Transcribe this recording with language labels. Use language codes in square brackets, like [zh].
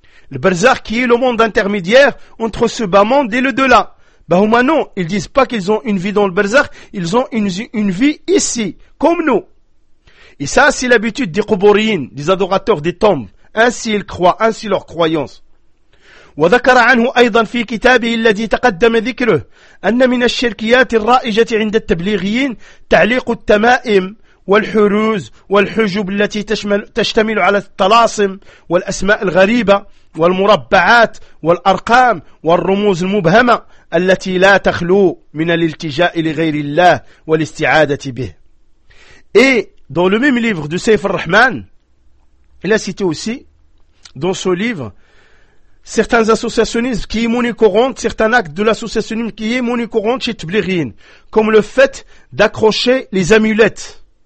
[fr] Le barzakh qui est le monde intermédiaire entre ce bas monde et le delà. Bahouma non, ils disent pas qu'ils ont une vie dans le barzakh, ils ont une vie ici, comme nous. Et ça c'est l'habitude des Quburiyin, des adorateurs des tombes. Ainsi ils croient, ainsi leur croyance. [ar] وذكر عنه أيضا في كتابه الذي تقدم ذكره أن من الشركيات الرائجة عند التبليغيين تعليق التمائم والحروز والحجب التي تشتمل على الطلاسم والأسماء الغريبة والمربعات والأرقام والرموز المبهمة التي لا تخلو من الالتجاء لغير الله والاستعادة به. [fr] Et dans le même livre de Saif al-Rahman, il a cité aussi dans son livre certains associationnismes qui est monnaie courante, certains actes de l'associationnisme qui est monnaie courante chez Tablighiyin, comme le fait d'accrocher les amulettes.